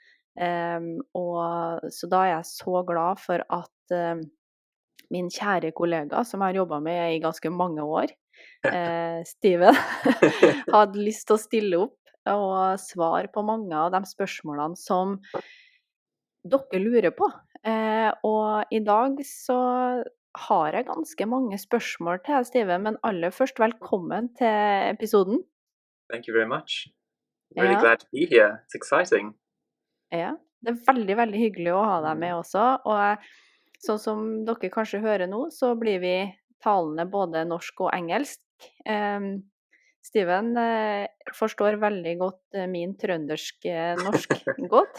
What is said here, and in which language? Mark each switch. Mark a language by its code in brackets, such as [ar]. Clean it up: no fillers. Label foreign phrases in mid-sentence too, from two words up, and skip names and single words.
[no] Og så da jeg så glad for at min kjære kollega, som jeg har jobbet med i ganske mange år, Steven hadde lyst til å stille opp og svare på mange av de spørsmålene som dere lurer på. Og i dag så har jeg ganske mange spørsmål til deg, Steven, men aller først velkommen til episoden. [en] Thank you very much. Really [no] Ja. [en] glad to be here. It's exciting. [no] Ja, det er veldig, veldig hyggelig å ha deg med også, og sånn som dere kanskje hører nå, så blir vi talende både norsk og engelsk. Steven forstår veldig godt min trøndersk norsk godt,